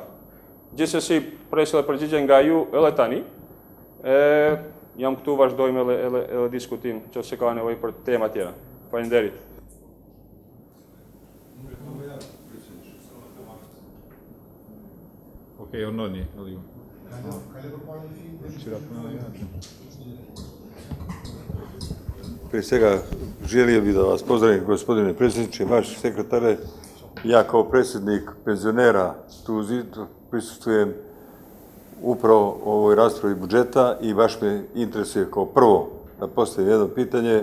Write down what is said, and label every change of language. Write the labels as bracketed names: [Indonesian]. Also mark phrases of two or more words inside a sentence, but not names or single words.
[Albanian] Gjithsesi, presë dhe përgjigje nga ju edhe tani, jam këtu vazhdojmë edhe diskutim nëse ka nevojë për tema tjera. Faleminderit. Okej, Ornoni, ju. [Serbian] Prije svega, želio bih da vas pozdravim, gospodine predsjedniče, vaš sekretare. Ja kao predsjednik penzionera Tuzli prisustvujem upravo ovoj raspravi budžeta i baš me interesuje kao prvo da postavim jedno pitanje.